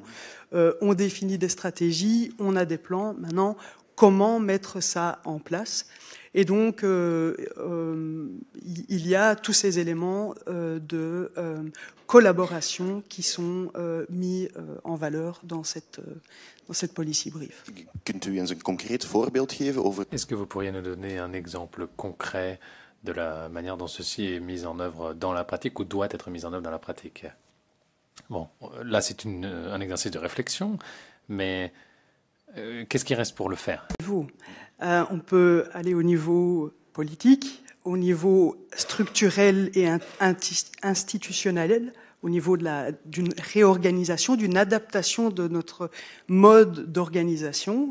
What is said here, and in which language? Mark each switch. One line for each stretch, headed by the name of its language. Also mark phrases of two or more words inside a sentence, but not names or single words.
French: On définit des stratégies, on a des plans. Maintenant, comment mettre ça en place? Et donc, il y a tous ces éléments de collaboration qui sont mis en valeur dans cette
English: policy brief.
Dutch: Kunt u eens een concreet voorbeeld geven over...
French: Est-ce que vous pourriez nous donner un exemple concret de la manière dont ceci est mis en œuvre dans la pratique ou doit être mis en œuvre dans la pratique? Bon, là c'est un exercice de réflexion, mais qu'est-ce qui reste pour le faire? On peut aller au niveau politique, au niveau structurel et institutionnel, au niveau d'une réorganisation, d'une adaptation de notre mode d'organisation.